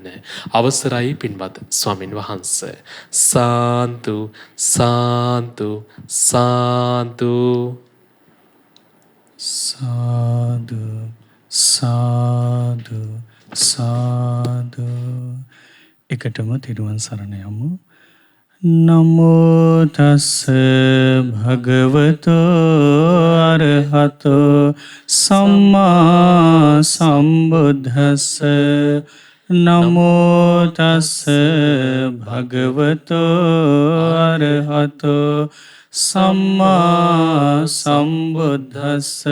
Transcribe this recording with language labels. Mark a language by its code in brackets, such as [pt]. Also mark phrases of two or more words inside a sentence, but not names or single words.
[si] අවසරයි පින්වත් ස්වාමින් වහන්සේ. සාන්තු සාන්තු සාන්තු සාදු සාදු සාදු. එකටම තිරුවන් සරණ යමු. [pi] නමෝ තස් භගවතෝ අරහතෝ සම්මා සම්බුද්දස්ස. නමෝ තස් භගවතෝ අරහතෝ සම්මා සම්බුද්දස්ස.